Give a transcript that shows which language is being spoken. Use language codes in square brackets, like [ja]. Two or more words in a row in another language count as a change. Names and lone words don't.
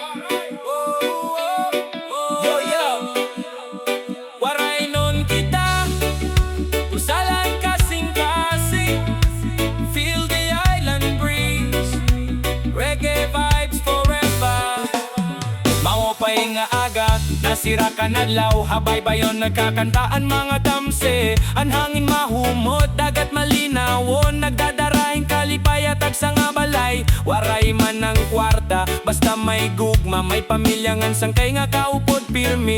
[war] Yo yo, Waraynon kita, usalan kasing-kasing. [en] Feel the island breeze, reggae vibes forever. [war] Maupay nga aga, nasira ka Adlaw, habay-bayon nagkakantaan mga tamse. Ang hangin mahumot, dagat malinawon, nagdadaraing Kalipay at tagsa nga balay. Waray man ang kwarta, basta may gugma, may pamilya ngan sangkay nga kaupod pirmi.